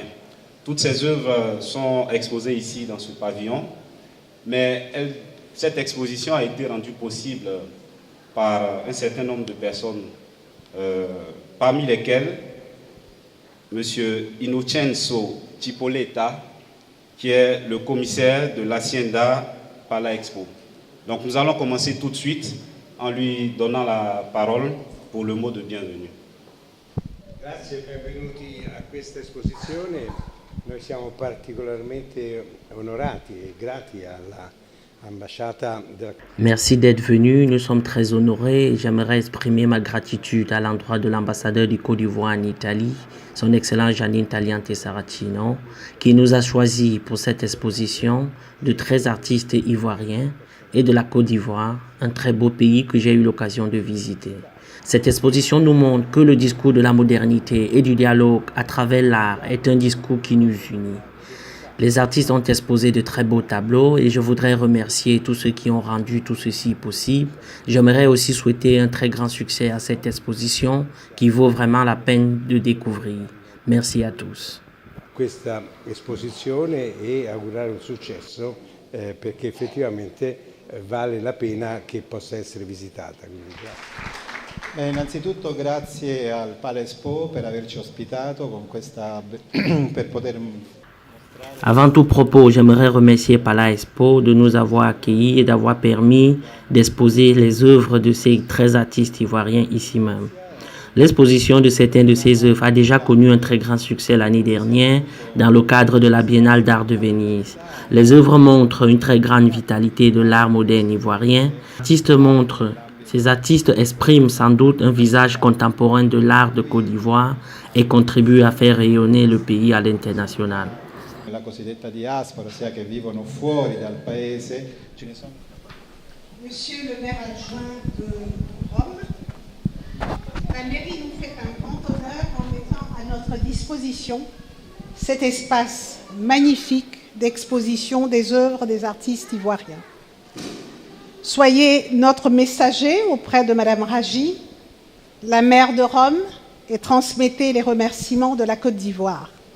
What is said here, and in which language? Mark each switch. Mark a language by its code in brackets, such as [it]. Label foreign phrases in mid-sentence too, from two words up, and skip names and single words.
[fr] Toutes ces œuvres sont exposées ici dans ce pavillon, mais cette exposition a été rendue possible par un certain nombre de personnes, parmi lesquelles M. Innocenzo Cipoletta, qui est le commissaire de l'Hacienda Pala Expo. Donc nous allons commencer tout de suite en lui donnant la parole pour le mot de bienvenue. [it] Grazie e benvenuti a questa esposizione. Noi siamo particolarmente onorati e grati all'ambasciata della... [fr] Merci d'être venu, nous sommes très honorés. J'aimerais exprimer ma gratitude à l'endroit de l'ambassadeur du Côte d'Ivoire en Italie, son Excellence Janine Taliante Saracino, qui nous a choisis pour cette exposition de 13 artistes ivoiriens et de la Côte d'Ivoire, un très beau pays que j'ai eu l'occasion de visiter. Cette exposition nous montre que le discours de la modernité et du dialogue à travers l'art est un discours qui nous unit. Les artistes ont exposé de très beaux tableaux et je voudrais remercier tous ceux qui ont rendu tout ceci possible. J'aimerais aussi souhaiter un très grand succès à cette exposition qui vaut vraiment la peine de découvrir. Merci à tous. [it] Questa esposizione e augurare un successo perché effettivamente vale la pena che possa essere visitata. Quindi, innanzitutto grazie al Pala Expo per averci ospitato con questa per poter. [fr] Avant tout propos, j'aimerais remercier Pala Expo de nous avoir accueillis et d'avoir permis d'exposer les œuvres de ces 13 artistes ivoiriens ici même. L'exposition de certaines de ces œuvres a déjà connu un très grand succès l'année dernière dans le cadre de la Biennale d'art de Venise. Les œuvres montrent une très grande vitalité de l'art moderne ivoirien. Ces artistes expriment sans doute un visage contemporain de l'art de Côte d'Ivoire et contribuent à faire rayonner le pays à l'international. [it] La cosiddetta diaspora, ossia che vivono fuori dal paese, ce ne sono. [fr] Monsieur le maire adjoint de Rome, la mairie nous fait un grand honneur en mettant à notre disposition cet espace magnifique d'exposition des œuvres des artistes ivoiriens. Soyez notre messager auprès de Madame Raji, la maire de Rome, et transmettez les remerciements de la Côte d'Ivoire.